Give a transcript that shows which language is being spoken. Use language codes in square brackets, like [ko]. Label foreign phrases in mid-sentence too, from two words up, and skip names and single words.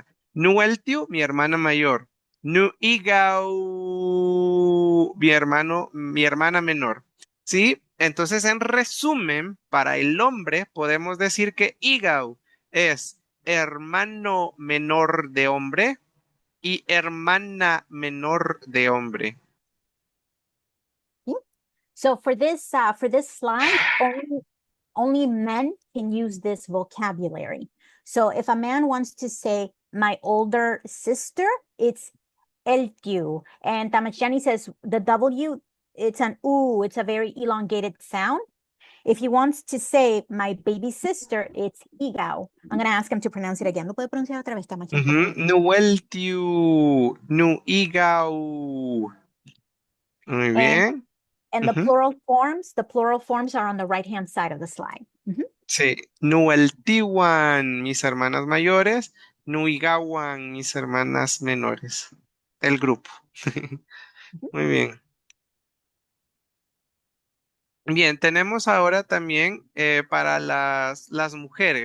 [es] Nueltiu, mi hermana mayor. Nuigau, mi hermana menor. ¿Sí? Entonces, en resumen, para el hombre podemos decir que Igau es hermano menor de hombre y hermana menor de hombre. [en] So for this slide, only men can use this vocabulary. So if a man wants to say my older sister, it's eltiu. And Tamachiani says the W, it's an U, it's a very elongated sound. If he wants to say my baby sister, it's igao. I'm going to ask him to pronounce it again. [es] ¿Lo puede pronunciar otra vez, Tamachiani? [nhe] Nueltiu, nuigau. [es] Muy bien. [en] And the plural forms are on the right-hand side of the slide. [es] Sí, Nueltiwan, mis hermanas mayores, Nuigawan, mis hermanas menores. El grupo. Muy bien. Bien, tenemos ahora también para las mujeres.